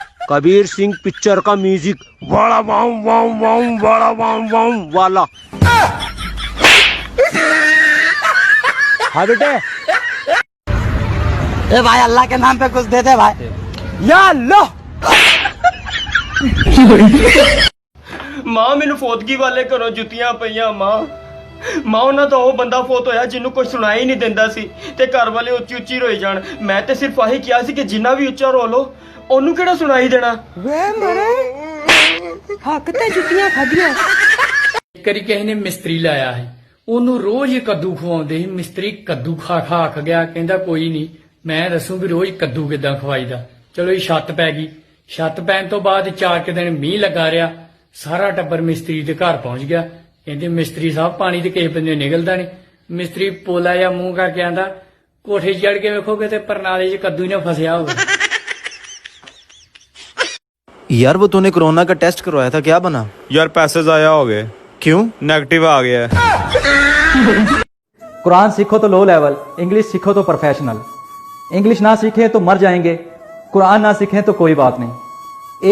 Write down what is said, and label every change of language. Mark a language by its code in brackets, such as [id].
[hi] Kabir Singh picture का music वाला वाम वाम वाम वाला वाम वाम वाला। हाँ बेटे। ए भाई अल्लाह के नाम पे कुछ दे दे भाई। या अल्लाह। [pa] ਮਾਂ ਮੈਨੂੰ ਫੌਤਗੀ ਵਾਲੇ ਘਰੋਂ ਜੁੱਤੀਆਂ ਪਈਆਂ ਮਾਂ ਉਹਨਾਂ ਦਾ ਉਹ ਬੰਦਾ ਫੌਤ ਹੋਇਆ ਜਿਹਨੂੰ ਕੋਈ ਸੁਣਾਈ ਨਹੀਂ ਦਿੰਦਾ ਸੀ ਤੇ ਘਰ ਵਾਲੇ ਉੱਚੀ ਉੱਚੀ ਰੋਈ ਜਾਣ। ਮੈਂ ਤੇ ਸਿਰਫ ਆਹੀ ਕਿਹਾ ਸੀ ਕਿ ਜਿੰਨਾ ਵੀ ਉੱਚਾ ਰੋ ਲੋ ਉਹਨੂੰ ਕਿਹੜਾ ਸੁਣਾਈ ਦੇਣਾ। ਵੇ ਮਰੇ ਹੱਕ ਤੇ ਜੁੱਤੀਆਂ ਖਾਧੀਆਂ। ਇੱਕ ਵਾਰੀ ਕਿਸੇ ਨੇ ਮਿਸਤਰੀ ਲਾਇਆ ਹੈ, ਉਹਨੂੰ ਰੋਜ਼ ਹੀ ਕੱਦੂ ਖਵਾਉਂਦੇ ਸੀ। ਮਿਸਤਰੀ ਕੱਦੂ ਖਾ ਖਾ ਅੱਕ ਗਿਆ, ਕਹਿੰਦਾ ਕੋਈ ਨਹੀਂ ਮੈਂ ਦੱਸੂ ਵੀ ਰੋਜ਼ ਕੱਦੂ ਕਿੱਦਾਂ ਖਵਾਈਦਾ। ਚਲੋ ਇਹ ਛੱਤ ਪੈ ਗਈ। ਛੱਤ ਪੈਣ ਤੋਂ ਬਾਅਦ 4 ਦਿਨ ਮੀਂਹ ਲੱਗਾ ਰਿਹਾ, ਸਾਰਾ ਟੱਬਰ ਮਿਸਤਰੀ ਦੇ ਘਰ ਪਹੁੰਚ ਗਿਆ। ਕਹਿੰਦੇ ਮਿਸਤਰੀ ਸਾਹਿਬ ਪਾਣੀ ਤੇ ਕਿਸੇ ਬੰਦੇ ਨਿਕਲਦਾ ਨਹੀਂ। ਮਿਸਤਰੀ ਪੋਲਾ ਜਾਂ ਮੂੰਹ ਕਰਕੇ ਆਂਦਾ ਕੋਠੇ ਚੜ ਕੇ ਵੇਖੋਗੇ ਤੇ ਪਰਨਾਲੇ 'ਚ ਕੱਦੂ ਹੀ ਨਾ ਫਸਿਆ ਹੋਵੇ। [hi] यार वो तूने कोरोना का टेस्ट करवाया था, क्या बना? यार पैसे ज़ाया हो गए। क्यों? नेगेटिव आ गया है। कुरान सीखो तो लो लेवल, इंग्लिश सीखो तो प्रोफेशनल। इंग्लिश ना सीखे तो मर जाएंगे, कुरान ना सीखें तो कोई बात नहीं।